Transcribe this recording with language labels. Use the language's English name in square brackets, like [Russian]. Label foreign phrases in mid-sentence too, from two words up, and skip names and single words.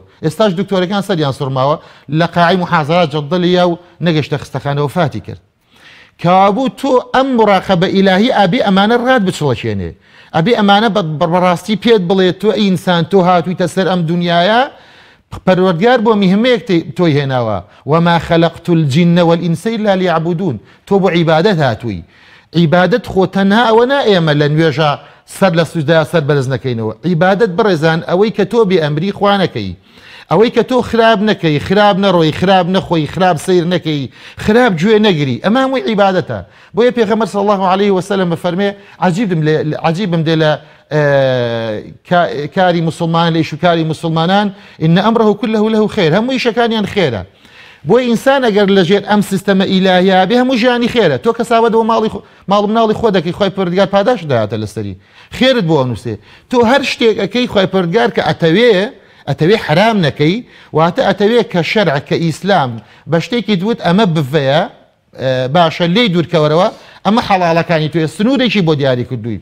[Central Kurdish] ئێستاش دکتۆرەکان سەریان سوڕماوە لە قاعەی محازەرە جەڵدەلیا و نەگەشتە خستەخانەوە فاتی کرد. کەوابوو تۆ ئەم مراقەبە ئیلاهی ئابێ ئەمانە ڕات بچڵەکێنێ، ئەبێ ئەمانە بەڕاستی پێت بڵێت تۆ ئینسان تۆ هاتوویتە سەر ئەم دنیاە، پەروەردگار بۆ میهمەیەک تۆی هێناوە، [Arabic] وما خەلەقت الجن والئینس إلا ليعبدون، [Central Kurdish] تۆ بۆ عیبادەت هاتووی. عیبادەت خۆ تەنها ئەوە نا ئێمە لە نوێژە سەر لە سوجدا سەر بەرز نەکەینەوە، عیبادەت بڕێزان ئەوەی کە تۆ بێ ئەمری خوا نەکەی، ئەوەی کە تۆ خراب نەکەی، خراب نەڕۆی، خراب نەخۆی، خراب سیر نەکەی، خراب گوێ نەگری، ئەمە هەمووی عیبادەتە. بۆیە پێغەمبەر [Arabic] صلی الله عليه وسلم [Central Kurdish] بەفەرمێ عەجیبم لێ لە کاری مسلمان لە ئیشوکاری مسلمانان [Arabic] ئین ئەمرەه كله له [Central Kurdish] خێر، هەموو ئیشەکانیان خێرە. بۆی ئینسان ئەگەر لەژێر ئەم سیستەمە ئیلاهیا بێ هەموو ژیانی خێرە. تۆ کەساوەتەوە ماڵ مناڵی خۆ دەکەی، خۆی پەروەردگار پاداش دەهاتە لەسەری، خێرت بۆ ئەنووسێ. تۆ هەر شتێک ئەەکەی خۆی پەروەردگار کە ئەتەوێ حرام نەکەی، واتە ئەتەوێ کە شەرع کە ئیسلام بە شتێکی دوت ئەمە بڤەیە باشە لێی دوورکەوەرەوە، ئەمە حەڵاڵەکانی توێ سنوورێکی بۆ دیاری کردووی.